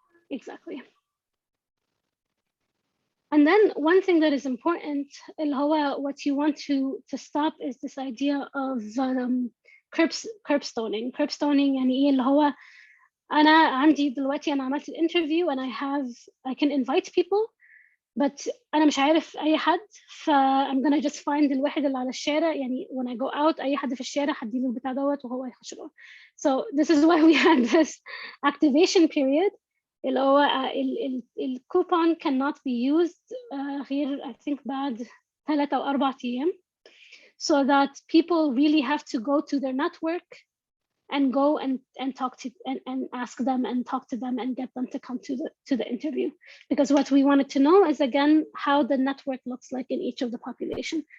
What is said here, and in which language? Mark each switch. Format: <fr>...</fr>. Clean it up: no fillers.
<en>Exactly. And then one thing that is important, what you want to stop is this idea of curb stoning.</en> <ar>Curb stoning يعني ايه اللي هو أنا عندي دلوقتي أنا عملت الانترفيو</ar> <en>and I can invite people, but</en> <ar>أنا مش عارف أي حد,</ar> <en>I'm gonna just find</en> <ar>الواحد اللي على الشارع, يعني</ar> <en>when I go out</en> <ar>أي حد في الشارع هديله البتاع دوت وهو يخش له.</ar> <en>So this is why we had this activation period.</en> <ar>اللي هو الكوبون</ar> <en>cannot be used غير I think</en> <ar>بعد 3 أو 4 أيام,</ar> <en>so that people really have to go to their network and go and talk to and ask them and talk to them and get them to come to the interview, because what we wanted to know is again how the network looks like in each of the population.</en>